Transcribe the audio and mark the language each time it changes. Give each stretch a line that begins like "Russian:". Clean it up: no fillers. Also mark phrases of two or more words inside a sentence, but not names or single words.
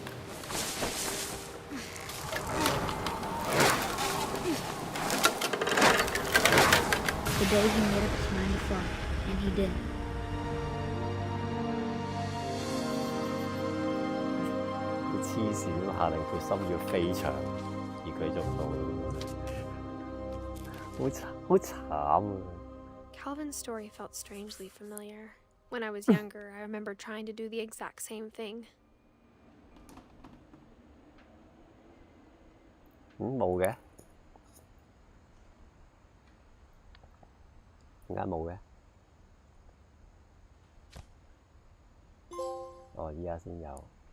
English: The day he made up his mind to fly, and he did.
Cantonese: He 黐線都下定決心要飛翔，而佢做到，好慘啊！
English: Calvin's story felt strangely familiar. When I was younger, I remember trying to do the exact same thing.
Cantonese: 冇嘅，點解冇嘅？哦，依家先有。